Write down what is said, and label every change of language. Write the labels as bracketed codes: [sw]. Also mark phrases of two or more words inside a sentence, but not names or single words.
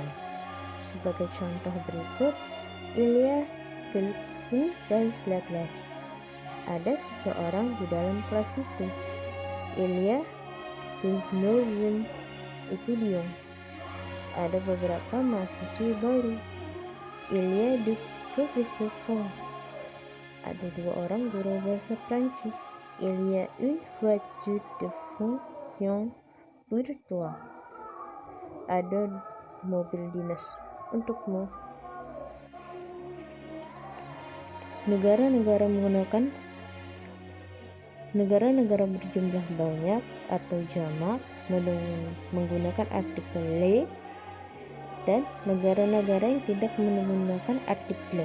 [id] Sebagai contoh berikut, [fr] Ilya quelqu'un dans la classe. [id] Ada seseorang di dalam kelas itu. [fr] Ilya nouveau étudiant. [id] Ada beberapa mahasiswa baru. [fr] Ilya deux professeurs français. [id] Ada dua orang guru bahasa Prancis. [fr] Il y a une voiture de fonction pour toi. [id] Ada mobil dinas untukmu. Negara-negara berjumlah banyak atau jamak menggunakan artikel le, dan negara-negara yang tidak menggunakan artikel.